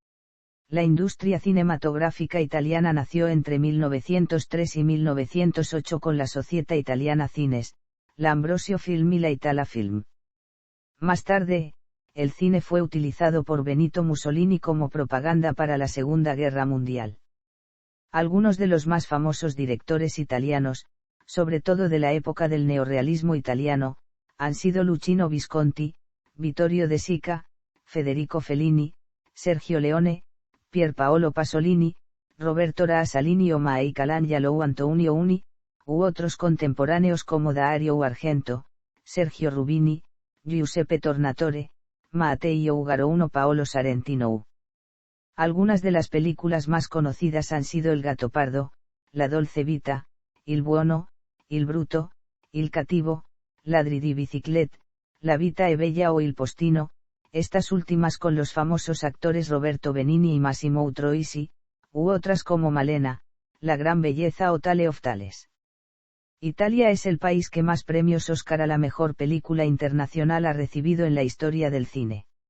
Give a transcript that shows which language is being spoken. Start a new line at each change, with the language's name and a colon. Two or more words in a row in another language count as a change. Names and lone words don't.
Spanish: La industria cinematográfica italiana nació entre 1903 y 1908 con la Società Italiana Cines, la Ambrosio Film y la Itala Film. Más tarde, el cine fue utilizado por Benito Mussolini como propaganda para la Segunda Guerra Mundial. Algunos de los más famosos directores italianos, sobre todo de la época del neorrealismo italiano, han sido Luchino Visconti, Vittorio De Sica, Federico Fellini, Sergio Leone, Pier Paolo Pasolini, Roberto Rasalini o Michelangelo Antonio Uni, u otros contemporáneos como Dario Argento, Sergio Rubini, Giuseppe Tornatore, Matteo Ugarouno Paolo Sorrentino. Algunas de las películas más conocidas han sido El Gattopardo, La Dolce Vita, Il Buono, Il Bruto, Il Cattivo, Ladri di Biciclette, La Vita è Bella o Il Postino, estas últimas con los famosos actores Roberto Benigni y Massimo Troisi, u otras como Malena, La Gran Belleza o Tale of Tales. Italia es el país que más premios Oscar a la mejor película internacional ha recibido en la historia del cine.